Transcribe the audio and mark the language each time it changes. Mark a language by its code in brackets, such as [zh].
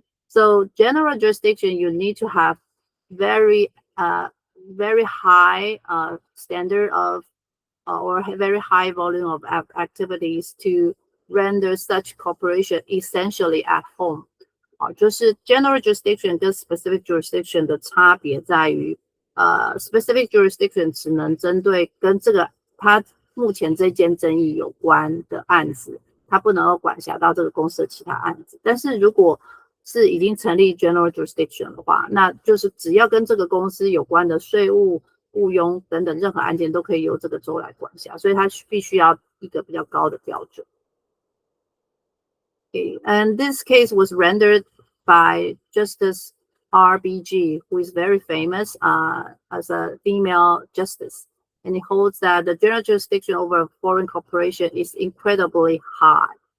[en] So general jurisdiction, you need to have very high standard of or very high volume of activities to render such corporation essentially at home. [zh] 就是 general jurisdiction 跟 specific jurisdiction 的差别在于，specific jurisdiction 只能针对跟这个它目前这件争议有关的案子，它不能够管辖到这个公司的其他案子。但是如果是已经成立 general jurisdiction 的话，那就是只要跟这个公司有关的税务、雇佣等等任何案件都可以由这个州来管辖，所以它必须要一个比较高的标准。 [en] Okay, and this case was rendered by Justice RBG, who is very famous as a female justice. And he holds that the general jurisdiction over a foreign corporation is incredibly high.